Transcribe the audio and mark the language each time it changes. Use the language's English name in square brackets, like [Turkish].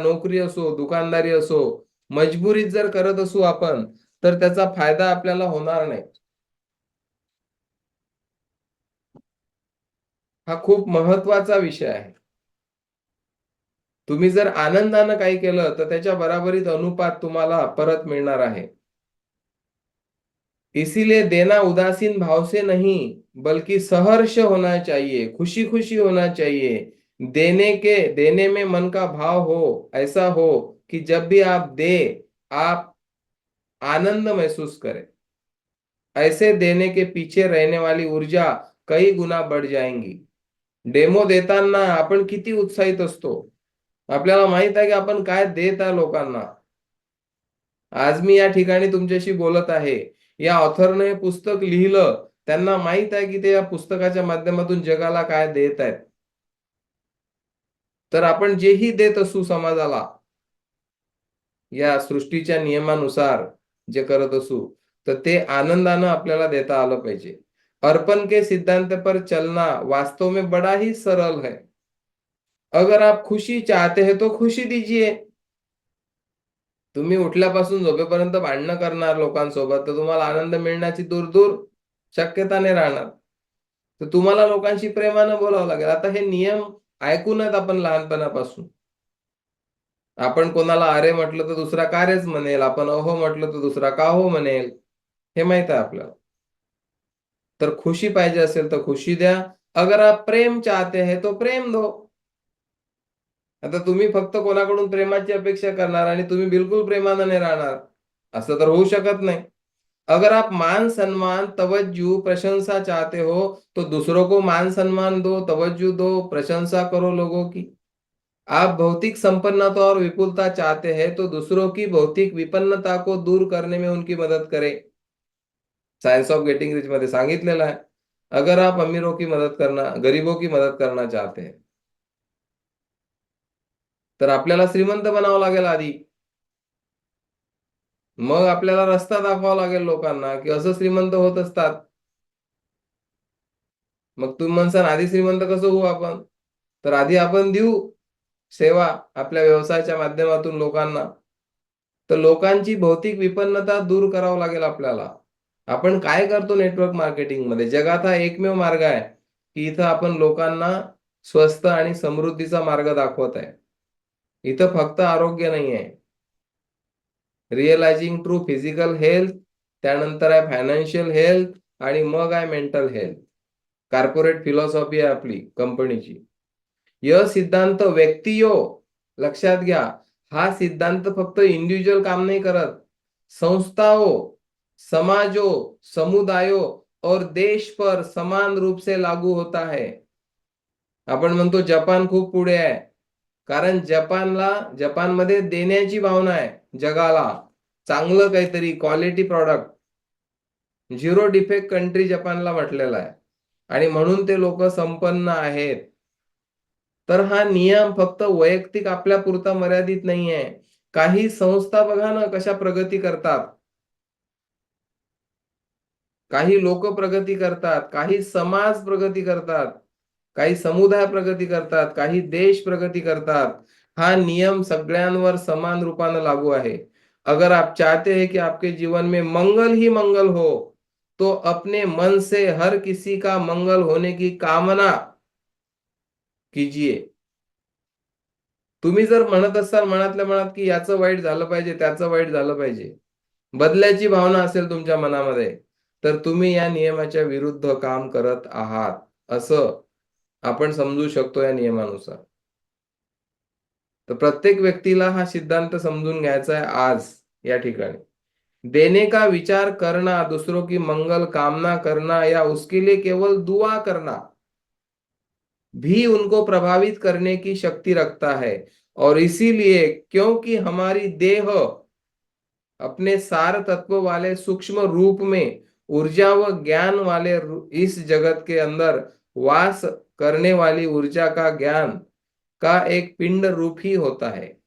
[Marathi] नोकरी असो, दुकानदारी असो, मजबुरीत जर करत असू आपण तर त्याचा फायदा आपल्याला होणार नाही. हा खूप महत्वाचा विषय आहे. तुम्ही जर आनंदानं काही केलं तर त्याच्या बराबरीत अनुपात तुम्हाला परत मिळणार आहे. [Hindi] इसीलिए देना उदासीन भाव से नहीं बल्कि सहर्ष होना चाहिए, खुशी खुशी होना चाहिए. देने में मन का भाव हो, ऐसा हो कि जब भी आप दे आप आनंद महसूस करें. ऐसे देने के पीछे रहने वाली ऊर्जा कई गुना बढ़ जाएंगी. [Marathi] डेमो देताना आपण किती उत्साहित असतो, आपल्याला माहित आहे की आपण काय देत आहे लोकांना. आज मी या ठिकाणी तुमच्याशी बोलत आहे, या ऑथरने हे पुस्तक लिहिलं, त्यांना माहित आहे की ते या पुस्तकाच्या माध्यमातून जगाला काय देत आहेत. तर आपण जेही देत असू समाजाला या सृष्टीच्या नियमानुसार जे करत असू तर ते आनंदानं आपल्याला देता आलं पाहिजे. [Hindi] अर्पण के सिद्धांत पर चलना वास्तव में बड़ा ही सरल है. अगर आप खुशी चाहते हैं तो खुशी दीजिए. [Marathi] तुम्ही उठल्यापासून झोपेपर्यंत भांडणं करणार लोकांसोबत तर तुम्हाला आनंद मिळण्याची दूर दूर शक्यता नाही राहणार. तर तुम्हाला लोकांशी प्रेमानं बोलावं लागेल. आता हे नियम ऐकून आहेत आपण लहानपणापासून. आपण कोणाला अरे म्हटलं तर दुसरा का रेच म्हणेल, आपण अहो म्हटलं तर दुसरा का हो म्हणेल, हे माहित आहे आपल्याला. तर खुशी पाहिजे असेल तर खुशी द्या. [Hindi] अगर आप प्रेम चाहते हैं तो प्रेम दो. [Marathi] आता तुम्ही फक्त कोणाकडून प्रेमाची अपेक्षा करणार आणि तुम्ही बिलकुल प्रेमानं नाही राहणार, असं तर होऊ शकत नाही. [Hindi] अगर आप मान सम्मान तवज्जो प्रशंसा चाहते हो तो दूसरों को मान सम्मान दो, तवज्जो दो, प्रशंसा करो लोगों की. आप भौतिक संपन्नता और विपुलता चाहते हैं तो दूसरों की भौतिक विपन्नता को दूर करने में उनकी मदद करें. [Marathi] सायन्स ऑफ गेटिंग रिच मध्ये सांगितलेलं आहे. [Hindi] अगर आप अमीरों की मदद करना, गरीबों की मदद करना चाहते हैं, [Marathi] तर आपल्याला श्रीमंत बनावं लागेल आधी. मग आपल्याला रस्ता दाखवावा लागेल लोकांना, की असं श्रीमंत होत असतात. मग तुम्ही म्हणसाल आधी श्रीमंत कसं होऊ आपण? तर आधी आपण देऊ सेवा आपल्या व्यवसायाच्या माध्यमातून लोकांना. तर लोकांची भौतिक विपन्नता दूर करावं लागेल आपल्याला. आपण काय करतो नेटवर्क मार्केटिंग मध्ये? जगात हा एकमेव मार्ग आहे, की इथं आपण लोकांना स्वस्त आणि समृद्धीचा मार्ग दाखवत आहे. इथं फक्त आरोग्य नाही आहे. रिअलायझिंग ट्रू फिजिकल हेल्थ, त्यानंतर आहे फायनान्शियल हेल्थ आणि मग आहे मेंटल हेल्थ. कॉर्पोरेट फिलॉसॉफी आहे आपली कंपनीची. [Hindi] यह सिद्धांत व्यक्तियो, [Marathi] लक्षात घ्या, हा सिद्धांत फक्त इंडिव्हिज्युअल काम नाही करत, [Hindi] संस्थाओं, समाजों, समुदायों और देश पर समान रूप से लागू होता है. [Marathi] आपण म्हणतो जपान खूप पुढे आहे, कारण जपानमध्ये देण्याची भावना आहे जगाला. चांगलं काहीतरी quality product, zero defect country जपानला म्हटलेलं आहे आणि म्हणून ते लोक संपन्न आहेत. तर हा नियम फक्त वैयक्तिक आपल्या पुरता मर्यादित नाहीये. काही संस्था बघा ना कशा प्रगती करतात, काही लोक प्रगती करतात, काही समाज प्रगती करतात, काही समुदाय प्रगती करतात, काही देश प्रगती करतात. हा नियम सगळ्यांवर समान रूपाने लागू आहे. [Hindi] अगर आप चाहते हैं कि आपके जीवन में मंगल ही मंगल हो, तो अपने मन से हर किसी का मंगल होने की कामना कीजिए. [Marathi] तुम्ही जर म्हणत असाल मनातल्या मनात की याचं वाईट झालं पाहिजे, त्याचं वाईट झालं पाहिजे, बदल्याची भावना असेल तुमच्या मनामध्ये, तर तुम्ही या नियमाच्या विरुद्ध काम करत आहात, असं आपण समजू शकतो या नियमानुसार. तर प्रत्येक व्यक्तीला हा सिद्धांत समजून घ्यायचा आहे आज या ठिकाणी. [Hindi] देने का विचार करना, दूसरों की मंगल कामना करना या उसके लिए केवल दुआ करना भी उनको प्रभावित करने की शक्ति रखता है. और इसीलिए क्योंकि हमारी देह अपने सार तत्व वाले सूक्ष्म रूप में ऊर्जा व ज्ञान वाले इस जगत के अंदर वास करने वाली ऊर्जा का ज्ञान का एक पिंड रूप ही होता है.